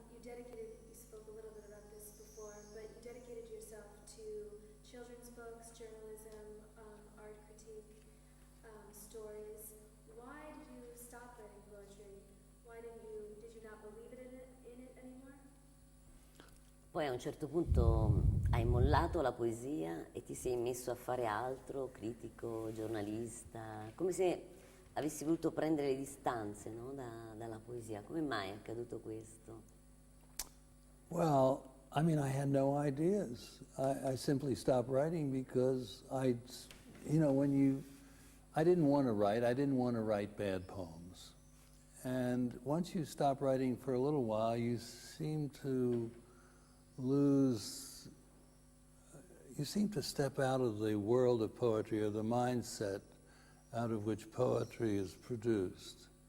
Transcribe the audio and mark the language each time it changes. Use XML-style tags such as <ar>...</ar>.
<en>You spoke a little bit about this before, but you dedicated yourself to children's books, journalism, art critique, stories. Why did you stop writing poetry? Did you not believe in it anymore?</en> <it>Poi a un certo punto hai hai mollato la poesia e ti sei messo a fare altro, critico, giornalista, come se avessi voluto prendere le distanze, no, dalla poesia. Come mai è accaduto questo?</it> <en>Well, I mean, I had no ideas. I simply stopped writing because I didn't want to write. I didn't want to write bad poems. And once you stop writing for a little while, you seem to step out of the world of poetry, or the mindset out of which poetry is produced.</en>